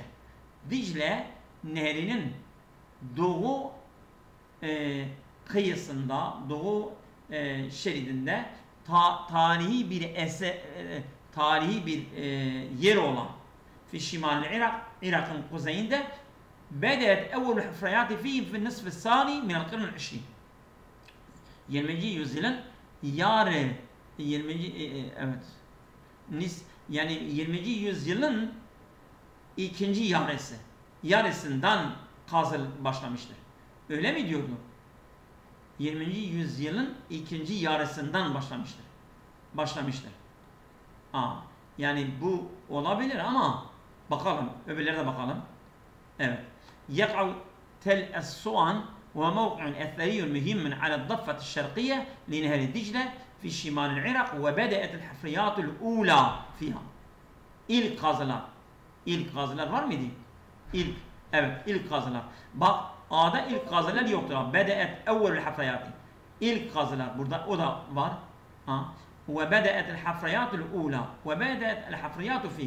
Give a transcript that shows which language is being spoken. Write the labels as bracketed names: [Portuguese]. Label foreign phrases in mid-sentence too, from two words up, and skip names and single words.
[Turkish] Dicle nehrinin doğu kıyısında, doğu şeridinde tarihi bir yer olan [Arabic] في شمال [Turkish] Irak, Irak'ın kuzeyinde [Arabic] بدأت أول الحفريات فيه في النصف الثاني من القرن العشرين. [Turkish] 20. yüzyılın yarı 20. Evet. Yani 20. yüzyılın ikinci yarısından kazı başlamıştır. Öyle mi diyordu? 20. yüzyılın ikinci yarısından başlamıştır. Yani bu olabilir ama bakalım, öbürlerine bakalım. Evet. [Arabic] يقع تل الصوان وموقع أثري مهم على الضفة الشرقية لنهر دجلة في شمال العراق وبدأت الحفريات الأولى فيها. [Turkish] İlk kazılar var mıydı? İlk kazılar. Bak A'da ilk kazılar yoktur. [Arabic] بدأت أول الحفريات. [Turkish] İlk kazılar burada o da var. [Arabic] وبدأت الحفريات الأولى وبدأت الحفريات في.